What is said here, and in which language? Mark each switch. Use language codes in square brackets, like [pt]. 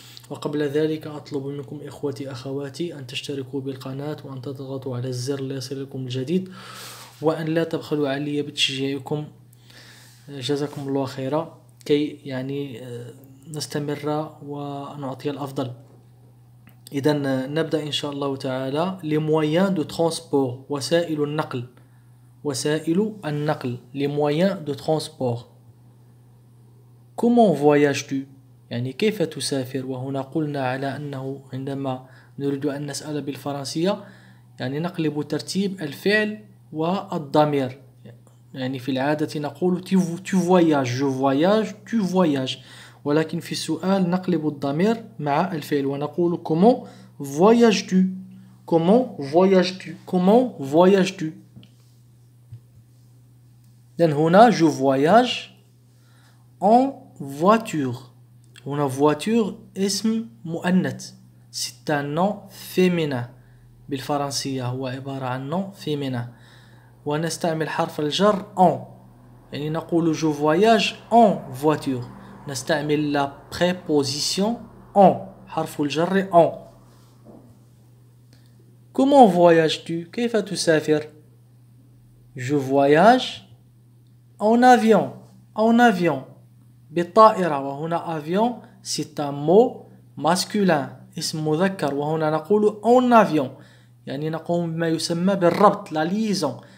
[ar] وقبل ذلك أطلب منكم إخوتي أخواتي أن تشتركوا بالقناة وأن تضغطوا على الزر ليصلكم الجديد، وأن لا تبخلوا علي بتشجيعكم جزاكم الله خيرا، كي نستمر ونعطي الأفضل. إذا نبدأ إن شاء الله تعالى. [fr] les moyens de transport، [ar] وسائل النقل، وسائل النقل، [fr] les moyens de transport. comment voyages-tu؟ [ar] يعني كيف تسافر؟ وهنا قلنا على أنه عندما نريد أن نسأل بالفرنسية يعني نقلب ترتيب الفعل والضمير. يعني في العادة نقول [fr] tu voyages، je voyage، tu voyages، [ar] ولكن في السؤال نقلب الضمير مع الفعل ونقول [fr] comment voyages-tu، comment voyages-tu، comment voyages-tu. [ar] إذن هنا [fr] je voyage en voiture. [ar] هنا voiture اسم مؤنث، [fr] c'est un nom féminin. [ar] بالفرنسية هو عبارة عن nom féminin، ونستعمل حرف الجر en، يعني نقول [fr] je voyage en voiture. [ar] نستعمل la préposition en، حرف الجر en. [fr] comment voyages-tu؟ [ar] كيف تسافر؟ [fr] je voyage en avion، en avion، [ar] بالطائرة. وهنا avion [fr] c'est un mot masculin، [ar] اسم مذكر، وهنا نقول en avion، يعني نقوم بما يسمى بالربط، la liaison.